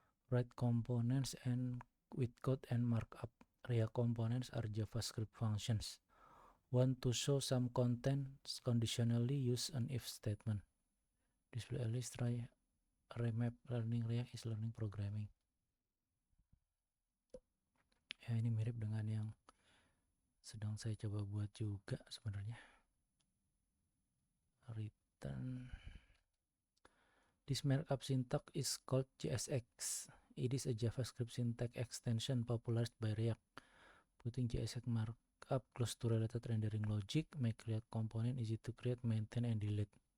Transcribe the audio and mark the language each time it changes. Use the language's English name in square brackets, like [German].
[English] Write components and with code and markup. React components are JavaScript functions. Want to show some content, conditionally use an if statement. Display a list, try remap. Learning React is learning programming. [Indonesian] Ya, ini mirip dengan yang sedang saya coba buat juga sebenarnya. [English] Return. This markup syntax is called JSX. It is a JavaScript syntax extension popularized by React. Putting JSX markup close to related rendering logic make React component easy to create, maintain, and delete.